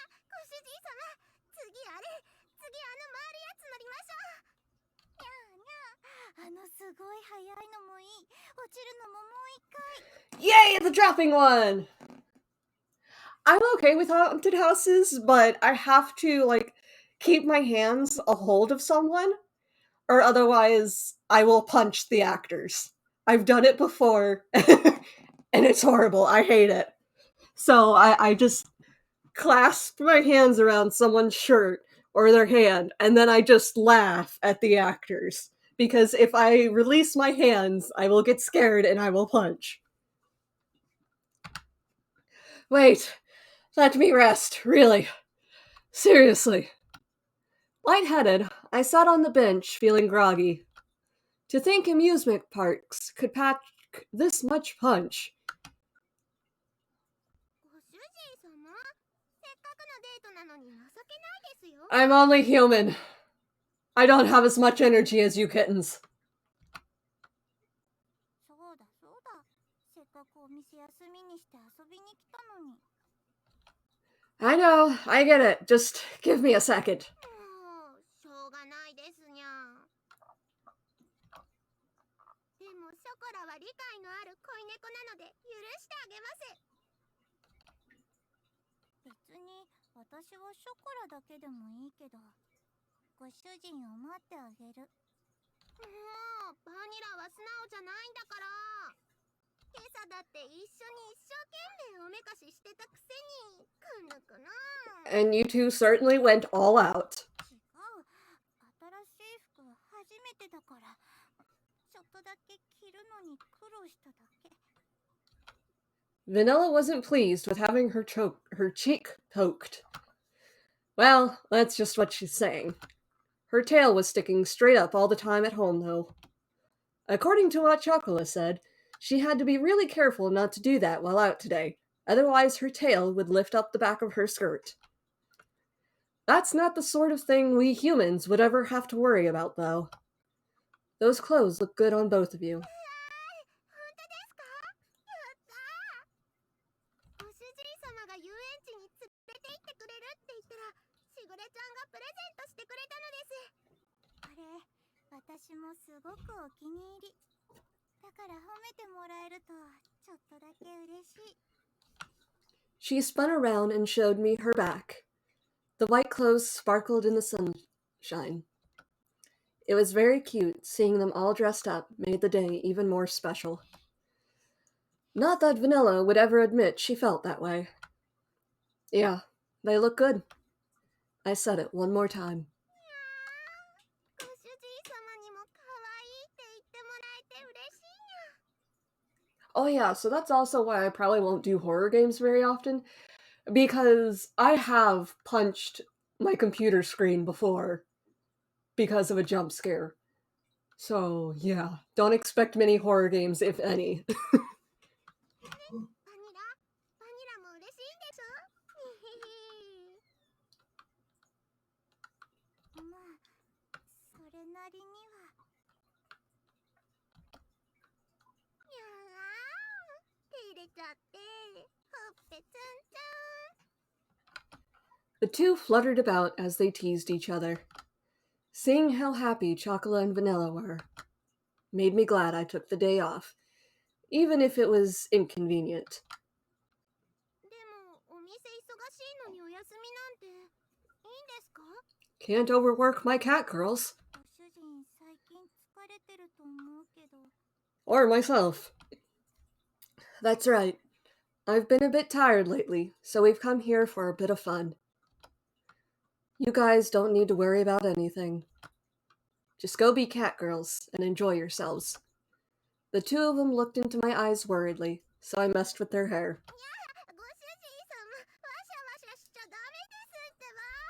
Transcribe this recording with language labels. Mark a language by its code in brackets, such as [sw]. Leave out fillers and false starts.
[ja] ご主人様、次あれ、次あの回るやつ乗りましょう。にゃーにゃー、あのすごい速いのもいい。落ちるのももう一回。 [en] Yay, the dropping one! I'm okay with haunted houses, but I have to, like, keep my hands a hold of someone, or otherwise I will punch the actors. I've done it before, and it's horrible. I hate it. So I just clasp my hands around someone's shirt or their hand, and then I just laugh at the actors. Because if I release my hands, I will get scared and I will punch. Wait, let me rest, really. Seriously. Lightheaded, I sat on the bench, feeling groggy. To think amusement parks could pack this much punch. [ja] ご主人様、せっかくのデートなのに情けないですよ。 [en] I'm only human. I don't have as much energy as you kittens. [ja] そうだそうだ。せっかくお店休みにして遊びに来たのに。 [en] I know, I get it. Just give me a second. [ja] もうしょうがないですにゃ。でもショコラは理解のある恋猫なので許してあげます。別に私はショコラだけでもいいけど、ご主人を待ってあげる。もうバニラは素直じゃないんだから。今朝だって一緒に一生懸命おめかししてたくせにくぬくぬ。 [en] And you two certainly went all out. [ja] 違う。新しい服初めてだから、ちょっとだけ着るのに苦労しただけ。 [en] Vanilla wasn't pleased with having her cheek poked. Well, that's just what she's saying. Her tail was sticking straight up all the time at home, though. According to what Chocolate said, she had to be really careful not to do that while out today, otherwise her tail would lift up the back of her skirt. That's not the sort of thing we humans would ever have to worry about, though. Those clothes look good on both of you. [ja] 本当ですか？やったー。ご主人様が遊園地に連れて行ってくれるって言ったら、しぐれちゃんがプレゼントしてくれたのです。これ、私もすごくお気に入り。だから褒めてもらえるとちょっとだけ嬉しい。 [en] She spun around and showed me her back. The white clothes sparkled in the sunshine. It was very cute. Seeing them all dressed up made the day even more special. Not that Vanilla would ever admit she felt that way. Yeah, they look good. I said it one more time. [ja] ご主人様にも可愛いって言ってもらえて嬉しいにゃ。 [en] Oh yeah, so that's also why I probably won't do horror games very often. Because I have punched my computer screen before because of a jump scare. So yeah, don't expect many horror games, if any. [ja] バニラも嬉しいんでしょ？にひひ。まあ、それなりには。にゃー、照れちゃって、ほっぺツンツン。 [en] The two fluttered about as they teased each other. Seeing how happy Chocolate and Vanilla were made me glad I took the day off, even if it was inconvenient. [ja] でも、お店忙しいのにお休みなんていいんですか？ [en] Can't overwork my cat girls. [ja] ご主人、最近疲れてると思うけど。 [en] Or myself. That's right. I've been a bit tired lately, so we've come here for a bit of fun. You guys don't need to worry about anything. Just go be cat girls and enjoy yourselves. The two of them looked into my eyes worriedly, so I messed with their hair. [ja] ご主人様、わしゃわしゃしちゃダメですってば。